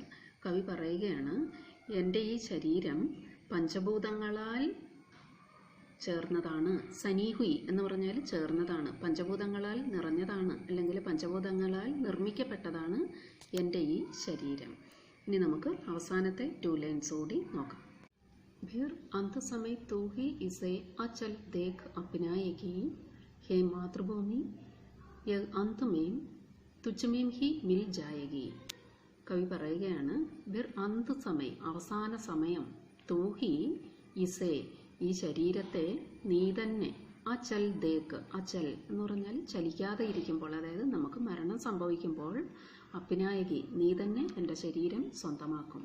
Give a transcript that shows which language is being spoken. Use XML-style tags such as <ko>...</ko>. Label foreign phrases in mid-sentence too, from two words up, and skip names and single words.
<ml>കവി പറയുകയാണ്, എൻ്റെ ഈ ശരീരം പഞ്ചഭൂതങ്ങളാൽ ചേർന്നതാണ്. സനീഹുയി എന്ന് പറഞ്ഞാൽ ചേർന്നതാണ്, പഞ്ചഭൂതങ്ങളാൽ നിറഞ്ഞതാണ്, അല്ലെങ്കിൽ പഞ്ചഭൂതങ്ങളാൽ നിർമ്മിക്കപ്പെട്ടതാണ് എൻ്റെ ഈ ശരീരം. ഇനി നമുക്ക് അവസാനത്തെ 2 ലൈൻസ് കൂടി നോക്കാം.</ml> <hi>फिर अंत समय तू ही इसे अचल देख अपनाएगी, हे मातृभूमि यह अंत में तुझ में ही मिल जाएगी.</hi> <ml>കവി പറയുകയാണ്,</ml> <hi>फिर अंत</hi> <ml>സമയം, അവസാന സമയം,</ml> <hi>तू ही इसे</hi> <ml>ഈ ശരീരത്തെ നീ തന്നെ,</ml> <hi>अचल देख,</hi> <ml>അചൽ എന്ന് പറഞ്ഞാൽ ചലിക്കാതെ ഇരിക്കുമ്പോൾ, അതായത് നമുക്ക് മരണം സംഭവിക്കുമ്പോൾ, അപ്പിനായകി നീ തന്നെ എൻ്റെ ശരീരം സ്വന്തമാക്കും.</ml>